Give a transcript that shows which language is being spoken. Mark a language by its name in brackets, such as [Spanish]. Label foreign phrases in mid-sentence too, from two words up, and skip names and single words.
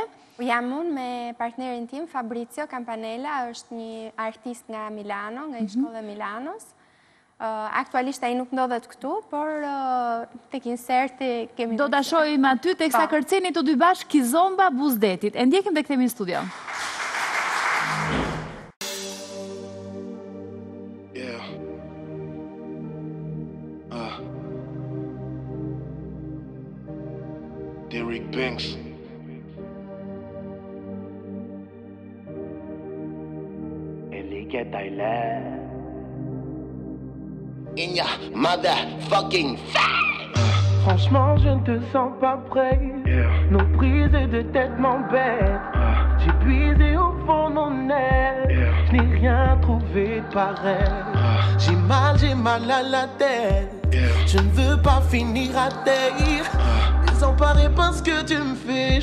[Albanian] Jam unë me partnerin tim, Fabrizio Campanella, është një artist nga Milano, nga një shkollë e Milanos. Aktualisht ai nuk ndodhet këtu, por tek inserti kemi... Do ta shohim aty teksa kërceni të dy bashkë kizomba buzdetit. E ndjekim dhe kthehemi në studio. Derek Banks. Elike Tyler. [English] In your motherfucking face. [French] Franchement, je ne te sens pas prêt. Nos prises de tête m'embêtent. J'ai puisé au fond mon aile. Je n'ai rien trouvé de pareil. J'ai mal à la tête. Je ne veux pas finir à terre. Désemparé parce que tu me fais.